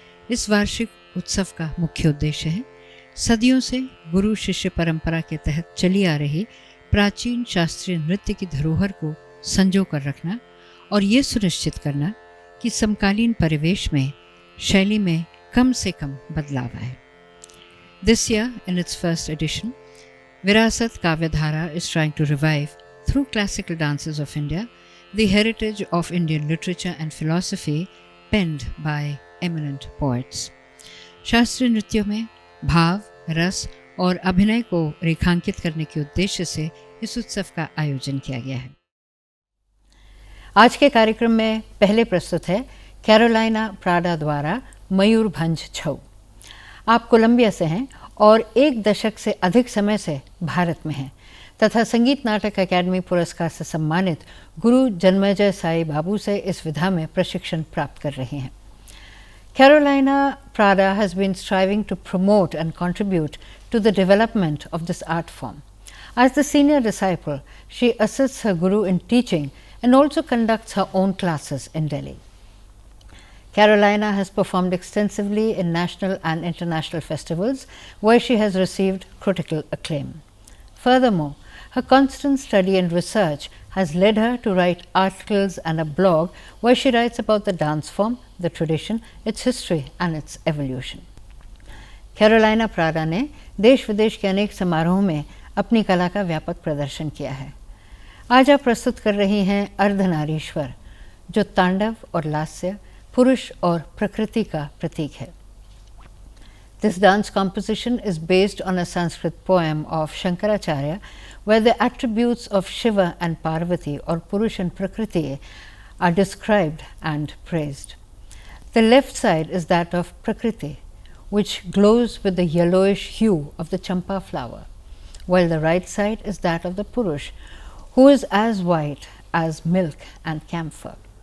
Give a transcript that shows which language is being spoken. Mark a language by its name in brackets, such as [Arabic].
[Hindi] इस वार्षिक उत्सव का मुख्य उद्देश्य है सदियों से गुरु शिष्य परंपरा के तहत चली आ रही प्राचीन शास्त्रीय नृत्य की धरोहर को संजो कर रखना और ये सुनिश्चित करना कि समकालीन परिवेश में शैली में कम से कम बदलाव आए। [English] This year, in its first edition, Virasat Kavyadhara is trying to revive, through classical dances of India, the heritage of Indian literature and philosophy penned by eminent poets. [Hindi] शास्त्रीय नृत्यों में भाव, रस और अभिनय को रेखांकित करने के उद्देश्य से इस उत्सव का आयोजन किया गया है। आज के कार्यक्रम में पहले प्रस्तुत है कैरोलाइना प्राडा द्वारा मयूरभंज छऊ। आप कोलंबिया से हैं और 1 दशक से अधिक समय से भारत में हैं तथा संगीत नाटक अकादमी पुरस्कार से सम्मानित गुरु जन्मेजय साई बाबू से इस विधा में प्रशिक्षण प्राप्त कर रही हैं। [English] Carolina Prada has been striving to promote and contribute to the development of this art form. As the senior disciple, she assists her guru in teaching and also conducts her own classes in Delhi. Carolina has performed extensively in national and international festivals where she has received critical acclaim. Furthermore, her constant study and research has led her to write articles and a blog where she writes about the dance form, the tradition, its history and its evolution. [Hindi] Carolina Prada ने देश विदेश के अनेक समारोहों में अपनी कला का व्यापक प्रदर्शन किया है। आज आप प्रस्तुत कर रही हैं अर्धनारीश्वर, जो तांडव और लास्य, पुरुष और प्रकृति का प्रतीक है। [English] This dance composition is based on a Sanskrit poem of Shankaracharya where the attributes of Shiva and Parvati or Purush and Prakriti are described and praised. The left side is that of Prakriti, which glows with the yellowish hue of the champa flower, while the right side is that of the Purush, who is as white as milk and camphor.